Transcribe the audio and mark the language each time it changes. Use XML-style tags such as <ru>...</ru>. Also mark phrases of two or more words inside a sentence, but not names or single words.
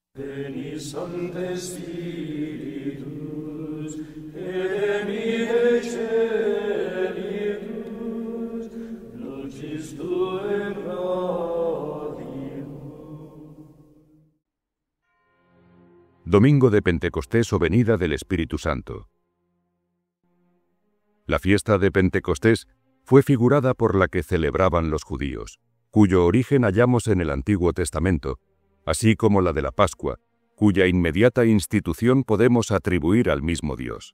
<la>Veni Sancte Spiritus, et emite Celitus, lucis Tuae radium.</la> <es>Domingo de Pentecostés o venida del Espíritu Santo. La fiesta de Pentecostés fue figurada por la que celebraban los judíos, cuyo origen hallamos en el Antiguo Testamento, así como la de la Pascua, cuya inmediata institución podemos atribuir al mismo Dios.</es>